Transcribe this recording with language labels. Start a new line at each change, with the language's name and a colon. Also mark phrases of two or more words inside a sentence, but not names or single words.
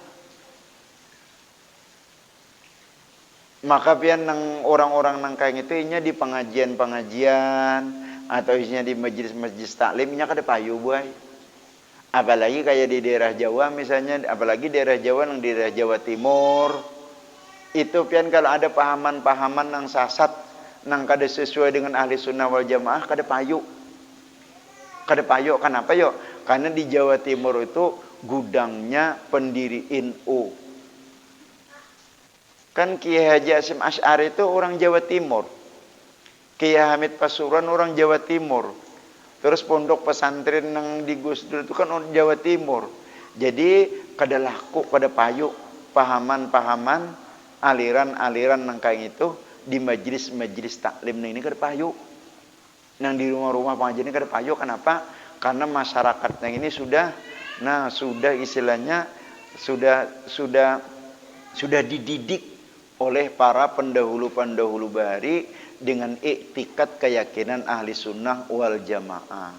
Banjar: Maka pian nang orang-orang nang kayak itu inya di pengajian-pengajian atau isinya di majelis-majelis taklim inya kada payu, buai.
Indonesian: Apalagi kayak di daerah Jawa misalnya, apalagi daerah Jawa nang daerah Jawa Timur.
Banjar: Itu pian kalau ada pahaman-pahaman nang sasat nang kada sesuai dengan ahli sunnah wal jamaah kada payu. Kada payu kenapa yo?
Indonesian: Karena di Jawa Timur itu gudangnya pendiri NU. Kan Kiai Haji Hasyim Asy'ari itu orang Jawa Timur. Kiai Hamid Pasuruan orang Jawa Timur. Terus pondok pesantren yang di Gus Dur itu kan orang Jawa Timur.
Banjar: Jadi kada laku, kada payu pahaman-pahaman aliran-aliran nang kayak itu di majelis taklim ini kada payu. Nang di rumah-rumah pengajian ini kada payu.
Indonesian: Kenapa? Karena masyarakatnya ini sudah istilahnya sudah dididik oleh para pendahulu bahari dengan iktikat keyakinan ahli sunnah wal jamaah.